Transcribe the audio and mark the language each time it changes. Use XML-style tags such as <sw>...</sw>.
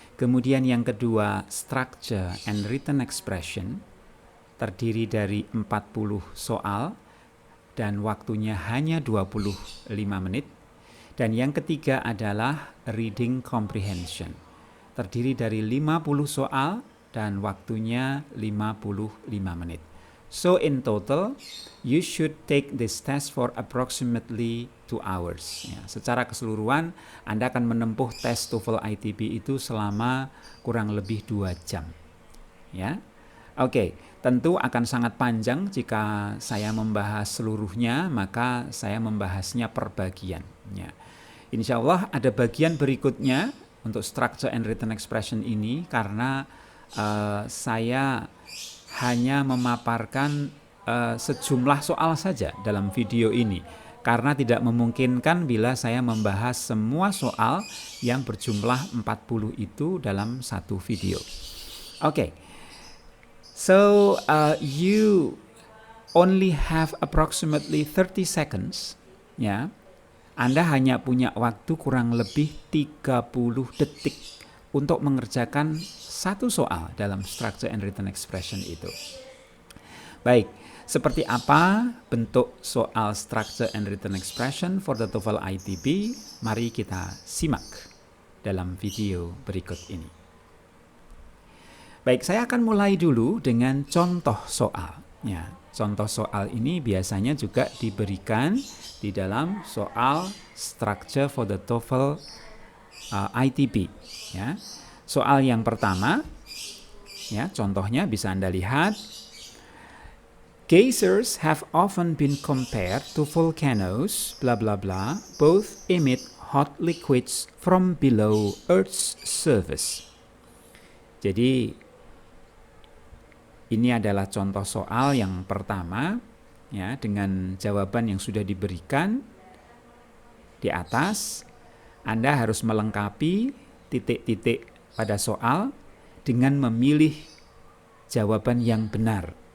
<id>Kemudian yang kedua structure and written expression terdiri dari 40 soal dan waktunya hanya 25 menit. Dan yang ketiga adalah reading comprehension terdiri dari 50 soal dan waktunya 55 menit.</id> <en>So in total, you should take this test for approximately 2 hours.</en> <id>Ya, secara keseluruhan, Anda akan menempuh tes TOEFL ITP itu selama kurang lebih 2 jam. Ya, oke. Tentu akan sangat panjang jika saya membahas seluruhnya, maka saya membahasnya per bagian. Ya. Insya Allah ada bagian berikutnya untuk structure and written expression ini karena saya hanya memaparkan sejumlah soal saja dalam video ini karena tidak memungkinkan bila saya membahas semua soal yang berjumlah 40 itu dalam satu video. Oke.</id> <en>So you only have approximately 30 seconds</en> <id>ya. Anda hanya punya waktu kurang lebih 30 detik untuk mengerjakan satu soal dalam structure and written expression itu. Baik, seperti apa bentuk soal structure and written expression</id> <en>for the TOEFL ITP?</en> <id>Mari kita simak dalam video berikut ini. Baik, saya akan mulai dulu dengan contoh soal. Ya, contoh soal ini biasanya juga diberikan di dalam soal structure</id> <en>for the TOEFL ITP.</en> <id>Ya. Soal yang pertama, ya, contohnya bisa Anda lihat.</id> <en>Geysers have often been compared to volcanoes, bla bla bla, both emit hot liquids from below Earth's surface.</en> <id>Jadi ini adalah contoh soal yang pertama, ya, dengan jawaban yang sudah diberikan di atas. Anda harus melengkapi titik-titik pada soal dengan memilih jawaban yang benar.</id>